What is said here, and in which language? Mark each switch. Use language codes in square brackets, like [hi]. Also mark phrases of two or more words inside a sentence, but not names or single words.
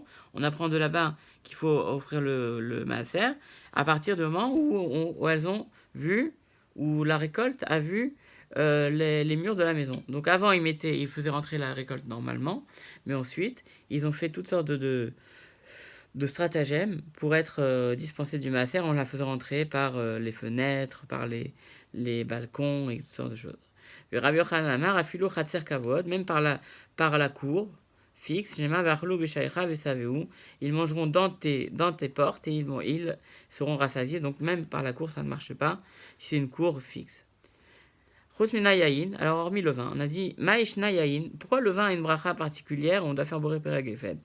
[fr] On apprend de là-bas qu'il faut offrir le maaser à partir du moment où elles ont vu, où la récolte a vu les murs de la maison. Donc avant, ils faisaient rentrer la récolte normalement, mais ensuite, ils ont fait toutes sortes de stratagèmes pour être dispensés du maaser en la faisant rentrer par les fenêtres, par les balcons et toutes sortes de choses. [he] רבי יוחנן אמר אפילו חצר כבוד, [fr] même par la cour fixe, ils mangeront dans tes portes et ils seront rassasiés. Donc même par la cour, ça ne marche pas si c'est une cour fixe. Alors hormis le vin, on a dit [he] מה שנא יין, [fr] pourquoi le vin a une bracha particulière, on doit faire [he] בורא פרי הגפן.